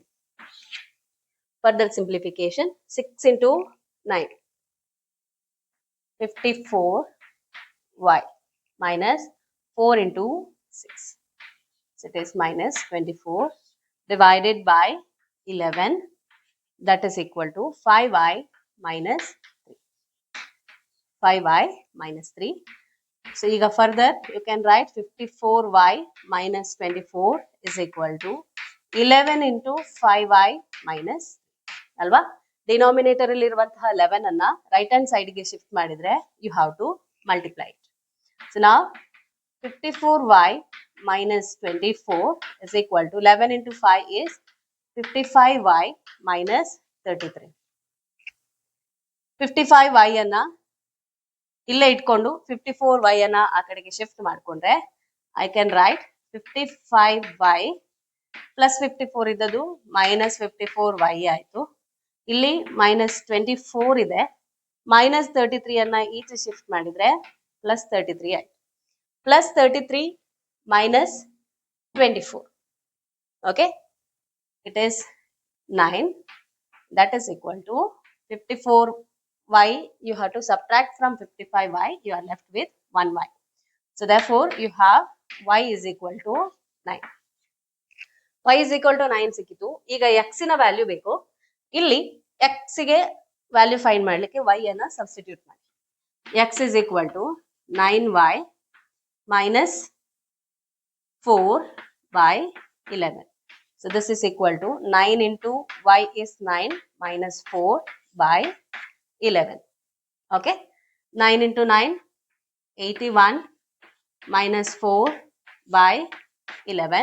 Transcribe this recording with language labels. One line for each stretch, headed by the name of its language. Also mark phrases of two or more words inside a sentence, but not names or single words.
English: Further simplification, 6 into 9, 54y minus 4 into 6. So it is minus 24 divided by 11. That is equal to 5y minus 3. 5y minus 3. So ega further you can write 54y minus 24 is equal to 11 into 5y minus alva. Denominator
Kannada: ಅಲ್ಲಿ ಇರುವಂತಹ
English: 11 anna right hand side ge shift madidre you have to multiply it. So now 54y minus 24 is equal to 11 into 5 is 55y minus 33.
Kannada: 55y anna ಇಲ್ಲೇ ಇಟ್ಕೊಂಡು 54y ಅನ್ನ ಆ ಕಡೆಗೆ ಶಿಫ್ಟ್ ಮಾಡ್ಕೊಂಡ್ರೆ
English: I can write 55y plus 54
Kannada: ಇದ್ದದು ಮೈನಸ್ 54y ಆಯ್ತು. ಇಲ್ಲಿ ಮೈನಸ್ 24 ಇದೆ, ಮೈನಸ್ 33 ಅನ್ನ ಈಚೆ ಶಿಫ್ಟ್ ಮಾಡಿದ್ರೆ ಪ್ಲಸ್ 33 ಆಯ್ತು.
English: plus 33 minus 24. ಓಕೆ, It is 9. That is equal to 54y, you have to subtract from 55y, you are left with 1y. So therefore you have y is equal to 9. y is equal to 9
Kannada: ಸಿಕ್ಕಿತು. ಈಗ x ನ ವ್ಯಾಲ್ಯೂ ಬೇಕು. ಇಲ್ಲಿ x ಗೆ ವ್ಯಾಲ್ಯೂ ಫೈಂಡ್ ಮಾಡಲಿಕ್ಕೆ y ಅನ್ನ ಸಬ್ಸ್ಟಿಟ್ಯೂಟ್ ಮಾಡಿ.
English: x is equal to 9y minus 4 by 11. So this is equal to 9 into y is 9 minus 4 by 11. Okay, 9 into 9, 81 minus 4 by 11.